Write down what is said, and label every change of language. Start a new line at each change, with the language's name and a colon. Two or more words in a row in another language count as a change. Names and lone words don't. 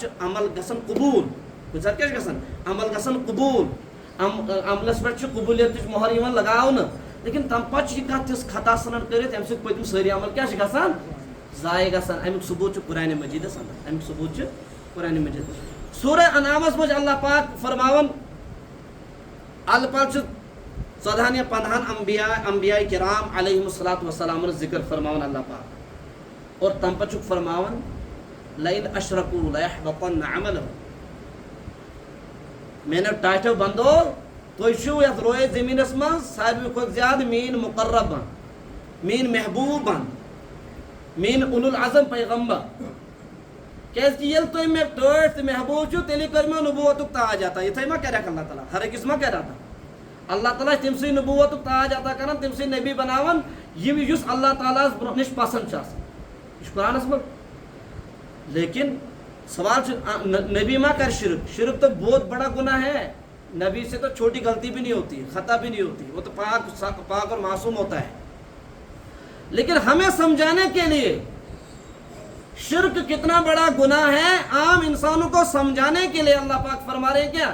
Kashmiri: چھُ عمل گژھان قبوٗل کُنہِ ساتہٕ کیٛاہ چھُ گژھان عمل گژھان قبوٗل عملس پٮ۪ٹھ چھُ قبوٗلیتٕچ مۄہر یِوان لگاونہٕ لیکن تمہِ پتہٕ چھُ یہِ کانٛہہ تِژھ خطا ژھٕنان کٔرِتھ ییٚمہِ سۭتۍ پٔتِم سٲری عمل کیٛاہ چھِ گژھان ضایع گژھان امیُک ثبوٗت چھُ قرآنِ مجیٖدس انٛدر امیُک ثبوٗت چھُ قرآنِ مجیٖد سورہ انعامس منٛز چھُ اللہ پاک فرماوان الہٕ پلہٕ چھُ 14 یا 15 انبیاء کرام
Arabic: علیہم الصلاۃ والسلام
Kashmiri: ذکر فرماوان اللہ پاک اور تمہِ پتہٕ چھُکھ فرماوان
Arabic: لئن اشرکوا لیحبطن عملہم
Kashmiri: میانیو ٹاٹھیو بندو تُہۍ چھِو یتھ رویے زٔمیٖنس منٛز ساروی کھۄتہٕ زیادٕ میٲنۍ مقرب میٲنۍ محبوٗب میٲنۍ
Arabic: اولو العزم
Kashmiri: پیغمبر کیازِ کہِ ییٚلہِ تُہۍ مےٚ ٹٲٹھۍ تہٕ محبوٗب چھِو تیٚلے کٔر مےٚ نبوتُک تاج عطا یِتھٕے ما کریکھ اللہ تعالیٰ ہر أکِس ما کرِ عطا اللہ تعالیٰ تم سی نبوت تاج عطا کران تم سی نبی بناون یس اللہ تعالیٰ برہ نش پسند یہ قرآنس من لیکن سوال نبی ما کر
Urdu: شرک شرک تو بہت بڑا گناہ ہے نبی سے تو چھوٹی غلطی بھی نہیں ہوتی خطا بھی نہیں ہوتی وہ تو پاک اور معصوم ہوتا ہے لیکن ہمیں سمجھانے کے لیے شرک کتنا بڑا گناہ ہے عام انسانوں کو سمجھانے کے لیے اللہ پاک فرما رہے ہیں کیا